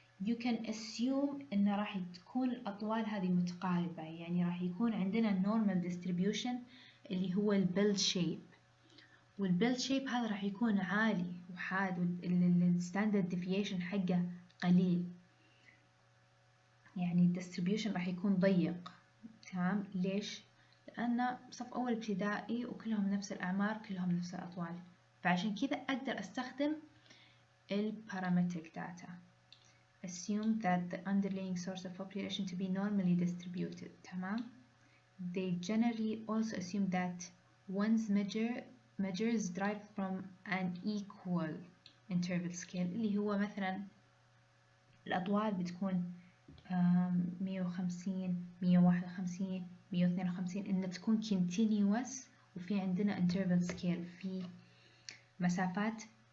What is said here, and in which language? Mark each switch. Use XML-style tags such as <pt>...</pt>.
<en>You can assume</en> <ar>إن راح تكون الأطوال هذه متقاربة، يعني راح يكون عندنا normal distribution اللي هو البيل شيب، والبيل شيب هذا راح يكون عالي وحاد والستاندرد ديفيشن حقه قليل، يعني distribution راح يكون ضيق. تمام؟ ليش؟ لأن صف أول ابتدائي وكلهم نفس الأعمار، كلهم نفس الأطوال، فعشان كذا أقدر أستخدم البارامتريك data.</ar> <en>Assume that the underlying source of population to be normally distributed.</en> <ar>تمام.</ar> <en>They generally also assume that one's measures derived from an equal interval scale،</en> <ar>اللي هو مثلا الأطوال بتكون 150 151 152، إنها تكون continuous، وفي عندنا interval scale في مسافات</ar>